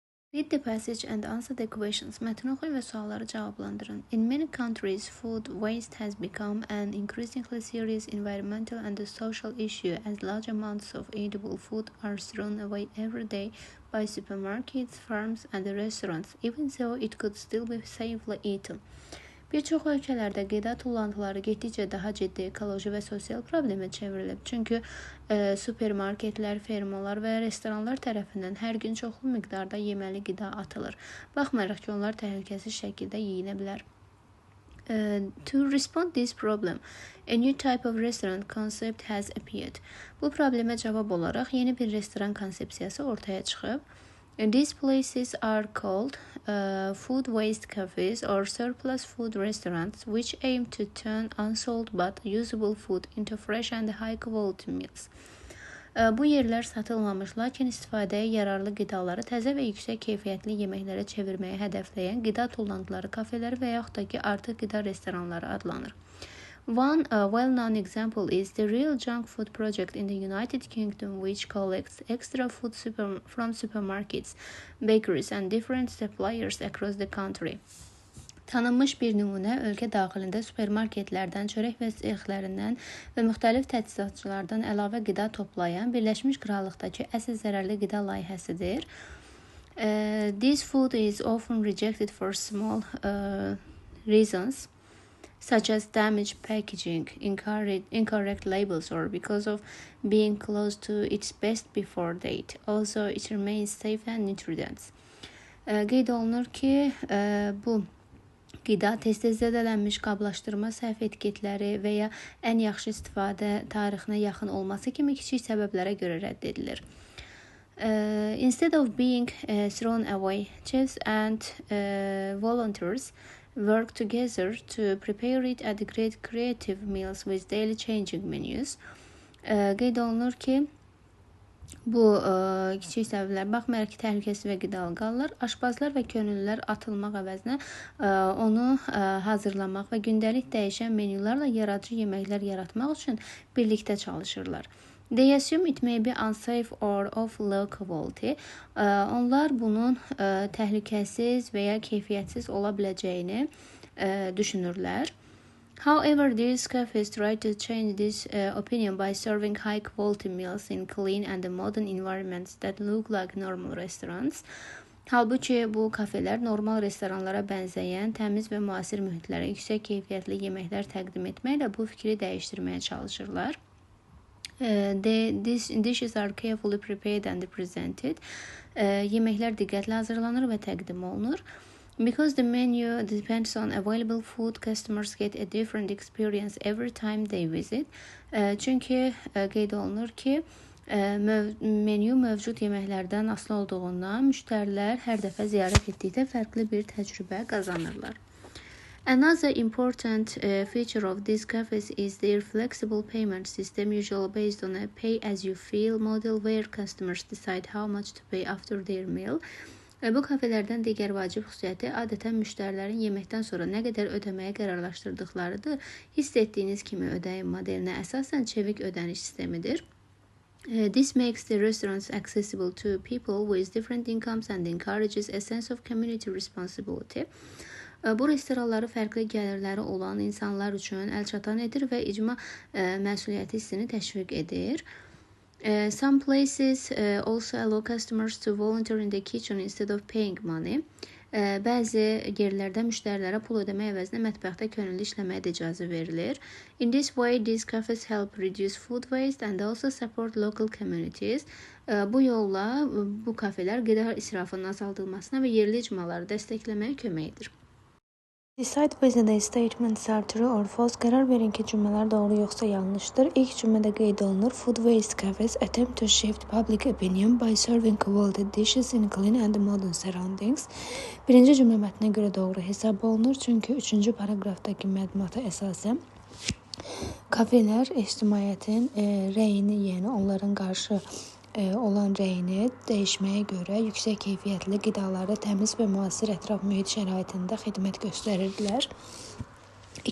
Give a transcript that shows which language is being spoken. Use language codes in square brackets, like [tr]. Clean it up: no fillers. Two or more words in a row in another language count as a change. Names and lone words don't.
[en] Read the passage and answer the questions. [az] Mətni oxuyun və sualları cavablandırın. [en] In many countries, food waste has become an increasingly serious environmental and social issue as large amounts of edible food are thrown away every day by supermarkets, farms, and restaurants, even though it could still be safely eaten. [az] Bir çox ölkələrdə qida tullantıları getdikcə daha ciddi ekoloji və sosial problemə çevrilib. Çünki supermarketlər, fermalar və restoranlar tərəfindən hər gün çoxlu miqdarda yeməli qida atılır. Baxmayaraq ki, onlar təhlükəsiz şəkildə yeyinə bilər. [en] To respond this problem, a new type of restaurant concept has appeared. [az] Bu problemə cavab olaraq yeni bir restoran konsepsiyası ortaya çıxıb. [en] These places are called food waste cafes or surplus food restaurants, which aim to turn unsold but usable food into fresh and high quality meals. [az] Bu yerlər satılmamış, lakin istifadəyə yararlı qidaları təzə və yüksək keyfiyyətli yeməklərə çevirməyə hədəfləyən qida tullantıları kafeleri və yaxud da ki, artıq qida restoranları adlanır. [en] One well-known example is the Real Junk Food Project in the United Kingdom, which collects extra food from supermarkets, bakeries, and different suppliers across the country. [az] Tanınmış bir nümunə ölkə daxilində supermarketlərdən, çörək və sexlərindən və müxtəlif təchizatçılardan əlavə qida toplayan Birləşmiş Krallıqdakı əsl zərərli qida layihəsidir. [en] This food is often rejected for small reasons, such as damaged packaging, incorrect labels, or because of being close to its best before date. Also, it remains safe and nutrient. [az] Qeyd olunur ki, bu qida tez-tez zədələnmiş qablaşdırma səhv etiketləri və ya ən yaxşı istifadə tarixinə yaxın olması kimi kiçik səbəblərə görə rədd edilir. [en] Instead of being thrown away, chefs and volunteers work together to prepare it and create creative meals with daily changing menus. [az] Qeyd olunur ki, bu kiçik səbəblər baxmayaraq ki, təhlükəsiz və qidalı qalırlar. Aşpazlar və könüllülər atılmaq əvəzinə onu hazırlamaq və gündəlik dəyişən menyularla yaradıcı yeməklər yaratmaq üçün birlikdə çalışırlar. [en] They assume it may be unsafe or of low quality. [az] Onlar bunun təhlükəsiz və ya keyfiyyətsiz ola biləcəyini düşünürlər. [en] However, these cafes try to change this opinion by serving high-quality meals in clean and modern environments that look like normal restaurants. [az] Halbuki bu kafelər normal restoranlara bənzəyən təmiz və müasir mühitlərə yüksək keyfiyyətli yeməklər təqdim etməklə bu fikri dəyişdirməyə çalışırlar. [en] These dishes are carefully prepared and presented. [az] Yeməklər diqqətlə hazırlanır və təqdim olunur. [en] Because the menu depends on available food, customers get a different experience every time they visit. [az] Çünki qeyd olunur ki, menyu mövcud yeməklərdən asılı olduğundan müştərilər hər dəfə ziyarət etdikdə fərqli bir təcrübə qazanırlar. [en] Another important feature of these cafes is their flexible payment system, usually based on a pay-as-you-feel model where customers decide how much to pay after their meal. [az] Bu kafelərdən digər vacib xüsusiyyəti adətən müştərilərin yeməkdən sonra nə qədər ödəməyə qərarlaşdırdıqlarıdır. Hiss etdiyiniz kimi ödəyim modelinə əsasən çevik ödəniş sistemidir. [en] This makes the restaurants accessible to people with different incomes and encourages a sense of community responsibility. [az] Bu restoranları fərqli gəlirləri olan insanlar üçün əlçatan edir və icma məsuliyyəti hissini təşviq edir. [en] Some places also allow customers to volunteer in the kitchen instead of paying money. [az] Bəzi yerlərdə müştərilərə pul ödəmək əvəzinə mətbəxdə könüllü işləməyə də icazə verilir. [en] In this way, these cafes help reduce food waste and also support local communities. [az] Bu yolla bu kafelər qida israfının azaldılmasına və yerli icmaları dəstəkləməyə kömək edir. [en] Decide whether the statements are true or false. [az] Qərar verin ki, cümlələr doğru yoxsa yanlışdır. İlk cümlədə qeyd olunur. [en] Food waste cafes attempt to shift public opinion by serving quality dishes in clean and modern surroundings. [az] Birinci cümlə mətnə görə doğru hesab olunur. Çünki 3-cü paraqrafdakı məlumata əsasən kafelər ictimaiyyətin rəyini, yəni onların qarşı olan rəyini dəyişməyə görə yüksək keyfiyyətli qidaları təmiz və müasir ətraf mühit şəraitində xidmət göstərirdilər.